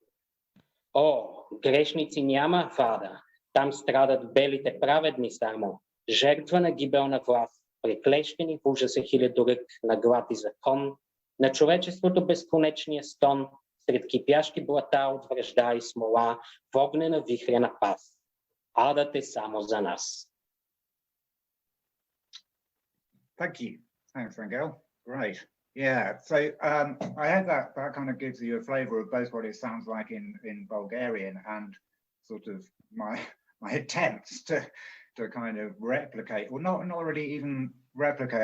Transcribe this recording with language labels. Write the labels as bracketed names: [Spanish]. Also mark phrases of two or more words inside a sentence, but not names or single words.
[Bulgarian] О, грешници няма в ада, там страдат белите праведни само, жертва на гибелна власт, приклещени в ужаса хилядорък на глад и закон, на човечеството безконечния стон, сред кипящи блата от вражда и смола, в огнена вихрена пас. Адът е само за нас. [English] Thank you. Thanks, Angel. Great. Yeah, so I hope that kind of gives you a flavour of both what it sounds like in Bulgarian and sort of my attempts to kind of replicate, or not really even replicate.